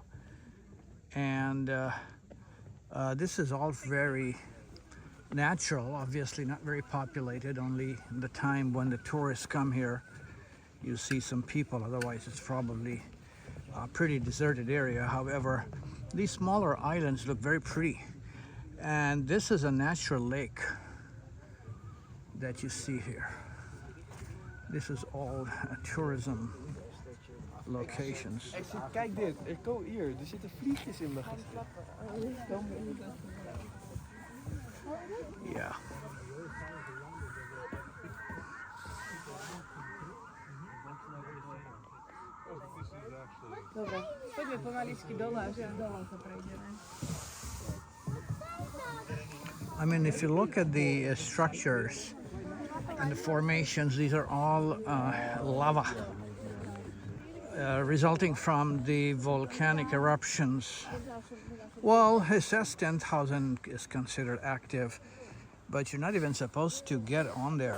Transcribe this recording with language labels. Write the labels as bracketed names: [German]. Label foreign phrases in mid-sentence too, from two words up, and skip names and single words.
[English] And this is all very natural, obviously not very populated, only the time when the tourists come here you see some people, otherwise it's probably a pretty deserted area. However, these smaller islands look very pretty, and this is a natural lake that you see here. This is all tourism locations. [Dutch] Kijk dit, hier, er zitten vliegjes in mijn gezicht. [English] Yeah. [Slovak] Dobra, poďme pomaličky dole, až dole sa prejdeme. [English] I mean, if you look at the structures and the formations, these are all lava resulting from the volcanic eruptions. Well, it says 10,000 is considered active, but you're not even supposed to get on there.